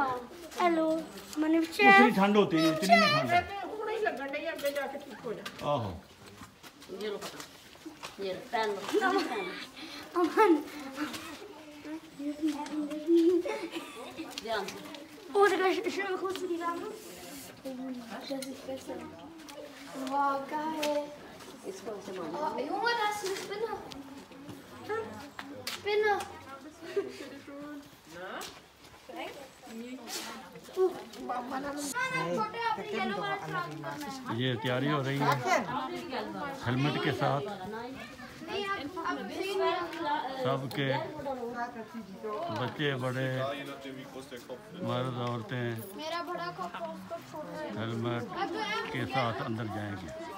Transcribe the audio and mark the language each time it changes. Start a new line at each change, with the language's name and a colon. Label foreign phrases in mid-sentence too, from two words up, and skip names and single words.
Hindi: हेलो मैंने उतनी ठंड होती है, इतनी नहीं ठंड है। आहो ये लो पकड़ो, ये पहन लो, अमन ध्यान से।
German: और schön kurz die Lampe. Das ist besser. Wow, geil.
Hindi: इसको ऐसे मारो।
German: Oh, Junge, da ist eine Spinne. Spinne.
Hindi: ये तैयारी हो रही है हेलमेट के साथ सबके, बच्चे बड़े मर्द औरतें हेलमेट के साथ अंदर जाएंगे।